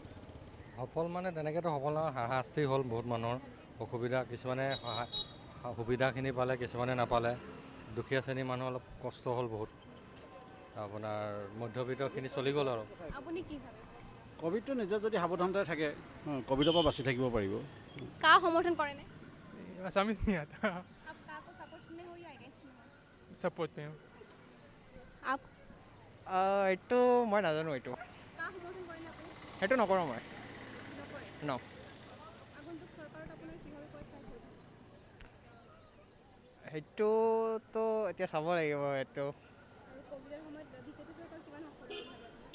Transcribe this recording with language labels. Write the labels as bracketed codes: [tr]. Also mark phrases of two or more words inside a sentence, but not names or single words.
[as] সফল মানে তেনেকৈতো সফল নহয়, হাৰাশাস্তি হ'ল বহুত মানুহৰ অসুবিধা, কিছুমানে সুবিধাখিনি পালে, কিছুমানে নাপালে। দুখীয়া শ্ৰেণীৰ মানুহ অলপ কষ্ট হ'ল বহুত। আপোনাৰ মধ্যবিত্তখিনি চলি গ'ল আৰু। আপুনি কি ভাবে? ক'ভিডটো নিজে যদি সাৱধানতাৰে থাকে ক'ভিডৰ পৰা বাচি থাকিব পাৰিব। কা সমৰ্থন কৰেনে? [hi] আসামিজ नहीं आता, आप का को सपोर्ट में हो या अगेंस्ट में हो? सपोर्ट में हूँ। आप [as] এইটো মই নাজানো, এইটো কা সমৰ্থন কৰেনে আপুনি? সেইটো নকৰোঁ মই। নকৰে। ন আগন্তুক চৰকাৰত আপোনাৰ কিহৰ ওপৰত চাই ভোট হ'ব? সেইটোতো এতিয়া চাব লাগিব এইটো। আৰু ক'ভিডৰ সময়ত বিজেপি চৰকাৰ কিমান সফল হ'ব বুলি ভাবে আপুনি?